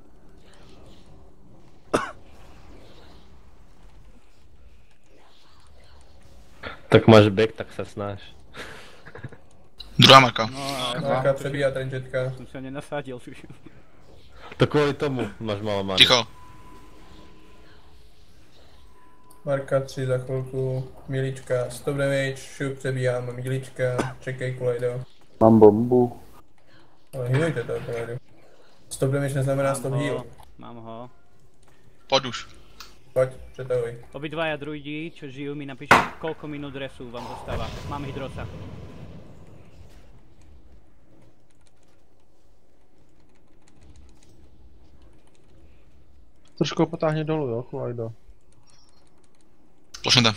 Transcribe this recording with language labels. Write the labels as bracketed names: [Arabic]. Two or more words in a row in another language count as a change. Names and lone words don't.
[Slovak] Tak máš back, tak sa snaž. Druhá marka. No a [Czech] Marka přebíhá rangetka. [Slovak] som sa nenasadil. To kvôli tomu máš malo manu. Ticho. [Czech] Marka 3 za chvilku. Milička, [English] stop damage, [Czech] šup, přebíhám, Milička, čekej Kuledo. Mám bombu. Ale healujte to, Kuledo. [English] Stop damage neznamená stop heal. [Czech] Mám ho. Pojď už. Pojď, přetahuj. [Slovak] Obidvaja druidi, čo žijú, mi napíšte, koľko minút resu vám zostáva. Mám hydrosa. [Czech] Trošku ho potáhni dolů, jo, Kulajdo. Plošnete.